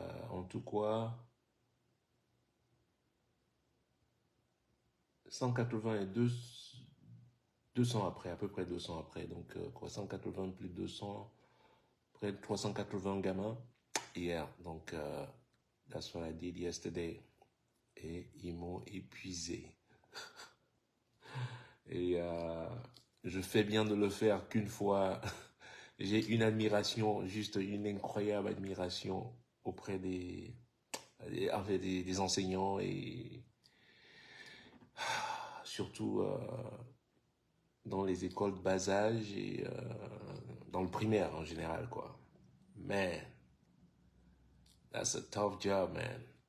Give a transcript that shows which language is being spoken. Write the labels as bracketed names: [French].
[French] En tout quoi, 182, 200 après, à peu près 200 après. Donc, quoi, 180 plus 200, près de 380 gamins hier. [English] Donc, that's what I did yesterday. [French] Et ils m'ont épuisé. Et je fais bien de le faire qu'une fois. J'ai une admiration, juste une incroyable admiration auprès des enseignants et surtout dans les écoles de bas âge et dans le primaire en général, quoi. [English] Man, that's a tough job, man.